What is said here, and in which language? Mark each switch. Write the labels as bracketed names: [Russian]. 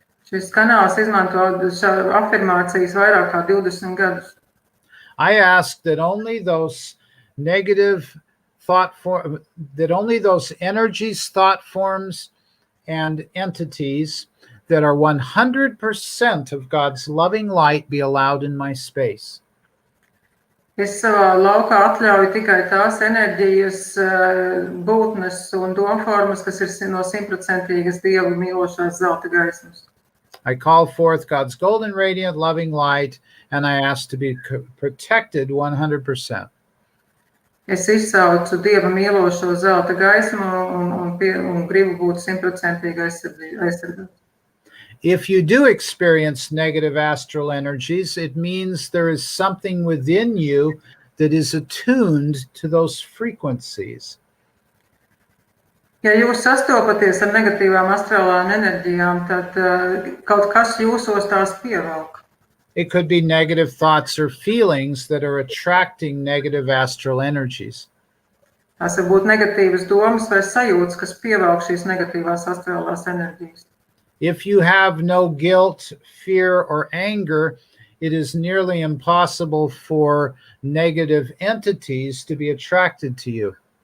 [Latvian] Šis kanāls izmanto afirmācijas vairāk kā 20 gadus. [English] I ask that only those negative that only those energies, thought forms, and entities that are 100% of God's loving light be allowed in my space. [Latvian] Es savā laukā atļauju tikai tās enerģijas, būtnes un domformas, kas ir no 100% Dievu mīlošās zelta gaismas. [English] I call forth God's golden, radiant, loving light, and I ask to be protected 100%. [Latvian] Es izsaucu Dieva mīlošo zelta gaismu un gribu būt 100% aizsargāts. [English] If you do experience negative astral energies, it means there is something within you that is attuned to those frequencies. [Latvian] Ja jūs sastopaties ar negatīvām astrālām enerģijām, tad kaut kas jūsos tās pievelk. [English] It could be negative thoughts or feelings that are attracting negative astral energies. [Latvian] Tās var būt negatīvas domas vai sajūtas, kas pievelk šīs negatīvās astrālās enerģijas. [English] If you have no guilt, fear, or anger, it is nearly impossible for negative entities to be attracted to you.